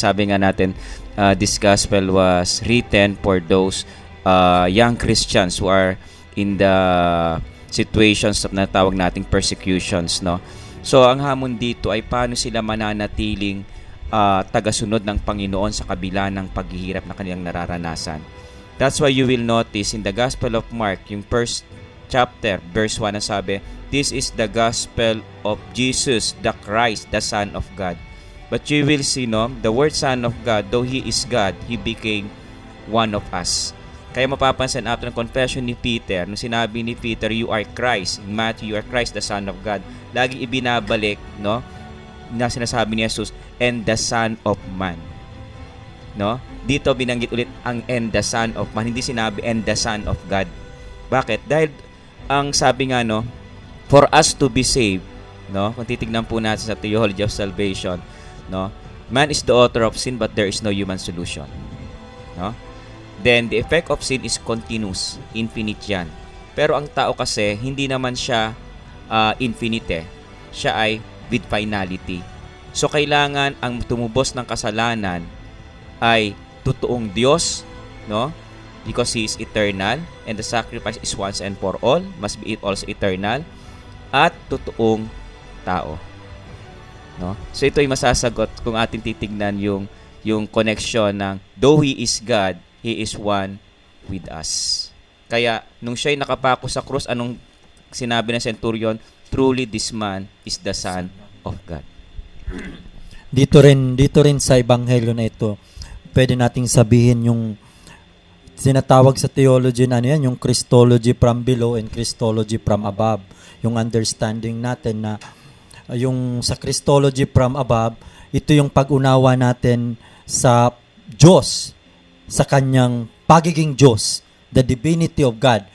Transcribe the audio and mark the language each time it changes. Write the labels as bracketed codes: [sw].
[tl] Sabi nga natin, [en] this gospel was written for those young Christians who are in the situations [tl] na tawag nating [en] persecutions, no? [tl] So ang hamon dito ay paano sila mananatiling tagasunod ng Panginoon sa kabila ng paghihirap na kanilang nararanasan. [en] That's why you will notice in the Gospel of Mark, [tl] yung first chapter, [en] verse 1, na sabi, this is the gospel of Jesus, the Christ, the Son of God. But you will see, the word Son of God, though He is God, He became one of us. [tl] Kaya mapapansin after ng confession ni Peter, nung sinabi ni Peter, [en] you are Christ. In Matthew, you are Christ, the Son of God. [tl] Lagi ibinabalik, no? Na sinasabi ni Jesus, [en] and the Son of Man. [tl] No? Dito binanggit ulit ang [en] and the Son of Man. [tl] Hindi sinabi [en] and the Son of God. [tl] Bakit? Dahil ang sabi nga, no, [en] for us to be saved, [tl] no? Kung titignan po natin sa theology of salvation, no? [en] Man is the author of sin, but there is no human solution. No? Then, the effect of sin is continuous, [tl] infinite yan. Pero ang tao kasi, hindi naman siya infinite. Siya ay [en] with finality. [tl] So, kailangan ang tumubos ng kasalanan ay totoong Diyos, no? [en] Because He is eternal, and the sacrifice is once and for all, must be also eternal, [tl] at totoong tao. [en] No? [tl] So, ito ay masasagot kung ating titignan yung connection ng [en] though He is God, He is one with us. [tl] Kaya, nung siya'y nakapako sa krus, anong sinabi ng centurion? [en] Truly, this man is the Son of God. [tl] Dito rin sa ebanghelyo na ito, pwede nating sabihin yung sinatawag sa theology na yung Christology from below and Christology from above. Yung understanding natin na yung sa Christology from above, ito yung pag-unawa natin sa Diyos, sa kanyang pagiging Diyos, [en] the divinity of God.